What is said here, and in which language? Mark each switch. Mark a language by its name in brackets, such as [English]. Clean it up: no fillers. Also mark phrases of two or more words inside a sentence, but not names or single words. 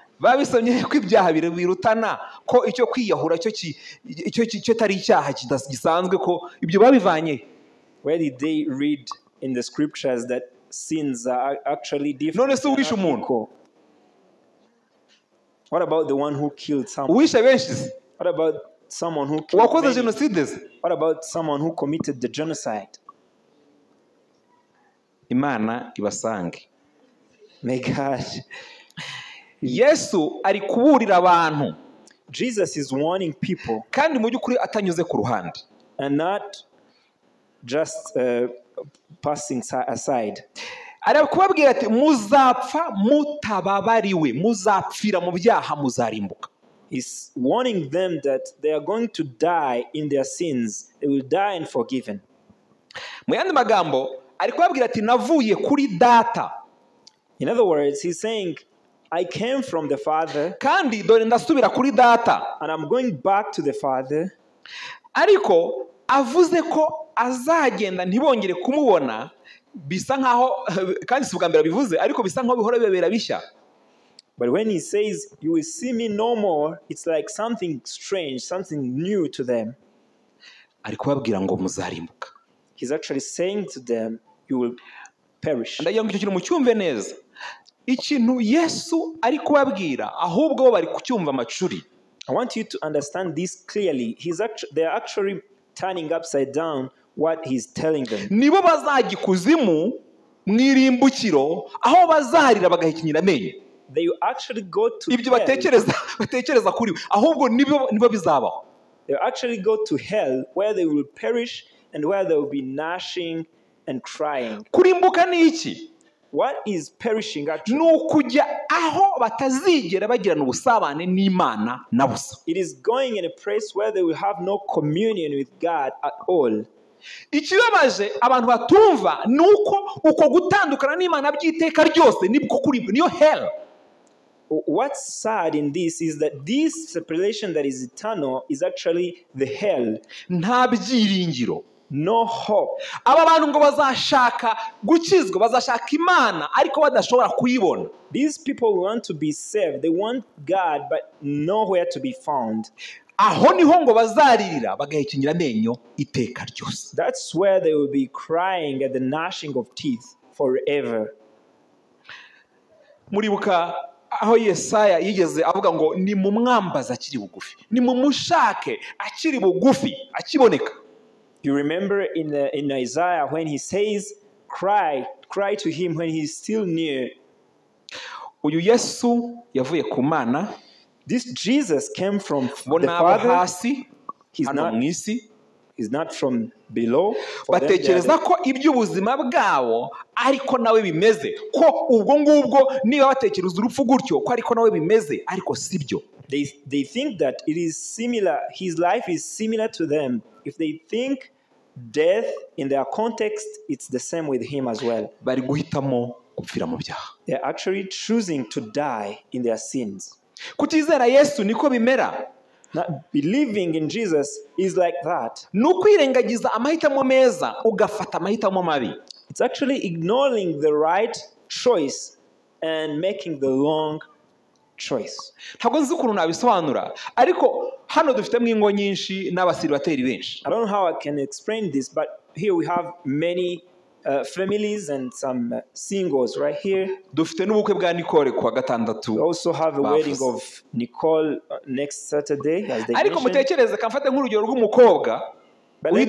[Kinyarwanda] Babisomye ko ibyaha birutana ko icyo kwiyahura cyo tari icyaha gisanzwe ko ibyo babivanye. [English] Where did they read in the scriptures that sins are actually different? [Kinyarwanda] None se uwishe umuntu? [English] What about the one who killed someone? [Kinyarwanda] Uwishe benshi? [English] What about someone who killed [Kinyarwanda] wakoze genocide? [English] What about someone who committed the genocide? [Kinyarwanda] Imana ibasange. [English] May God. [Kinyarwanda] Yesu ari kuburira abantu [English] Jesus is warning people [Kinyarwanda] kandi mu by'ukuri atanyuze ku ruhande. [English] and not just passing aside. [Kinyarwanda] Ari kubabwira ati muzapfa mutababariwe, muzapfira mu byaha, muzarimbuka. [English] He's warning them that they are going to die in their sins. They will die unforgiven. [Kinyarwanda] Mu yandi magambo ari kubabwira ati navuye kuri data. [English] In other words, he's saying, I came from the Father [Kinyarwanda] kandi dore ndasubira kuri data. [English] and I'm going back to the Father. [Kinyarwanda] Ariko avuze ko azagenda ntibongere kumubona, bisa nkaho kandi si ubwa mbere bivuze, ariko bisa nkaho bihora bibera bishya. [English] But when he says, you will see me no more, it's like something strange, something new to them. [Kinyarwanda] Ari kubabwira ngo muzarimbuka. [English] He's actually saying to them, you will perish. [Kinyarwanda] Ndagira ngo icyo kintu mucyumve neza. Ikintu Yesu ari kubabwira ahubwo bo bari kucyumva amacuri. [English] I want you to understand this clearly. They're actually turning upside down what he's telling them. [Kinyarwanda] Nibo bazajya ikuzimu mwirimbukiro aho bazarira bagahikinyira amenyo. [English] They will actually go to [Kinyarwanda] Ibyo [English] hell. [Kinyarwanda] batekereza kuri we ahubwo nibo bizabaho. [English] They will actually go to hell where they will perish and where they will be gnashing and crying. [Kinyarwanda] Kurimbuka ni iki? [English] What is perishing actually? [Kinyarwanda] Ni ukujya aho batazigera bagirana ubusabane n'Imana na busa. [English] It is going in a place where they will have no communion with God at all. [Kinyarwanda] Ikibabaje abantu batumva ni uko gutandukana n'Imana by'iteka ryose nibwo kurimbuka, niyo hell. [English] What's sad in this is that this separation that is eternal is actually the hell. [Kinyarwanda] Nta byiringiro. [English] No hope. [Kinyarwanda] Aba bantu ngo bazashaka gukizwa, bazashaka Imana ariko badashobora kuyibona. [English] These people want to be saved. They want God but nowhere to be found. [Kinyarwanda] Aho niho ngo bazaririra bagahikinyira amenyo iteka ryose. [English] That's where they will be crying at the gnashing of teeth forever. [Kinyarwanda] Muribuka aho Yesaya yigeze avuga ngo ni mu mwambaza akiri bugufi, ni mu mushake akiri bugufi akiboneka. [English] You remember in Isaiah when he says, cry to him when he's still near. [Kinyarwanda] Uyu Yesu yavuye ku Mana. [English] This Jesus came from the [Kinyarwanda] Bona [English] Father. [Kinyarwanda] hasi [English] He's [Kinyarwanda] hano [English] not, [Kinyarwanda] mu isi. [English] he's not from below. For them, [Kinyarwanda] Batekereza ko iby'ubuzima bwabo ariko nawe bimeze, ko ubwo ngubwo niba batekereza urupfu gutyo ko ariko nawe bimeze, ariko sibyo. [English] they think that it is similar, his life is similar to them. If they think death in their context, it's the same with him as well. [Kinyarwanda] Bari guhitamo gupfira mu byaha. [English] They're actually choosing to die in their sins. [Kinyarwanda] Kutizera Yesu niko bimera. [English] Not believing in Jesus is like that. [Kinyarwanda] Nukwirengagiza amahitamo meza ugafata amahitamo mabi. [English] It's actually ignoring the right choice and making the wrong choice. [Kinyarwanda] Ntabwo nzi ukuntu nabisobanura, ariko hano dufitemo ingo nyinshi n'abasiribateri benshi. [English] I don't know how I can explain this, but here we have many families and some singles right here. [Kinyarwanda] Dufite n'ubukwe bwa Nicole kuwa gatandatu. [English] We also have a wedding of Nicole next Saturday, as they [Kinyarwanda] Ariko [English] mentioned. [Kinyarwanda] mutekereze kamfate nk'urugero rw'umukobwa [English] But let me